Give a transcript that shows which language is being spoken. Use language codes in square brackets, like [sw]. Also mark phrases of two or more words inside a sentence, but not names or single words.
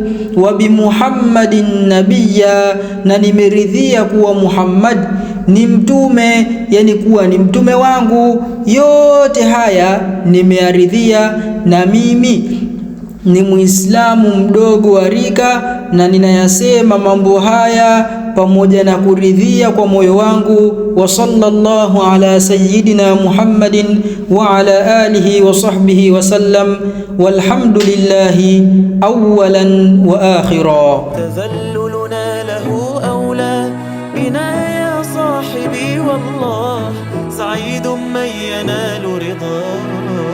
[ar] وبمحمد نبيا, [sw] na nimeridhia kuwa Muhammad ni mtume, yani kuwa ni mtume wangu. Yote haya nimearidhia, na mimi ni Muislamu mdogo wa rika, na ninayasema mambo haya pamoja na kuridhia kwa moyo wangu. [ar] وصلى الله على سيدنا محمد وعلى آله وصحبه وسلم، والحمد لله أولا وآخرا. تذللنا له أولى بنا يا صاحبي، والله سعيد من ينال رضا.